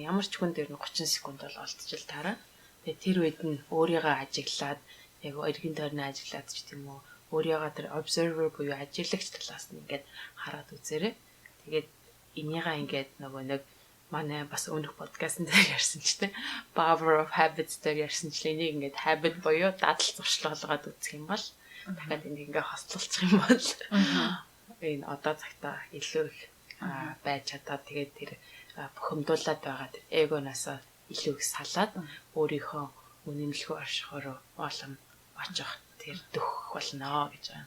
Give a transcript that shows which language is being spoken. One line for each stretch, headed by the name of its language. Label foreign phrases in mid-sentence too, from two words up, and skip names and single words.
Mongolian: Ямар ч хүн дээр нь 30 секунд бол олдчихл таараа. Тэгээ тэр үед нь өөрийгөө ажиглаад яг эргэн тойрны ажиглаад ч тийм үү өөрийгөө тэр observer буюу ажиглагч талаас нь ингээд хараад үзээрэй. Тэгээд энийгээ ингээд нөгөө нэг манай бас өмнөх подкастн дээр ярьсан ч тийм power of habits дээр ярьсан ч энийг ингээд habit буюу дадал зуршил болгоод үзэх юм бол дахиад энийг ингээд хослуулчих юм бол энэ одоо цагтаа илүү их байж чадаад тэгээд тэр бухимдуулаад байгаа тэр эгоноосоо илүү их салаад өөрийнхөө үнэмлэхүй оршихоор олон очих тэр дөх болно гэж байна.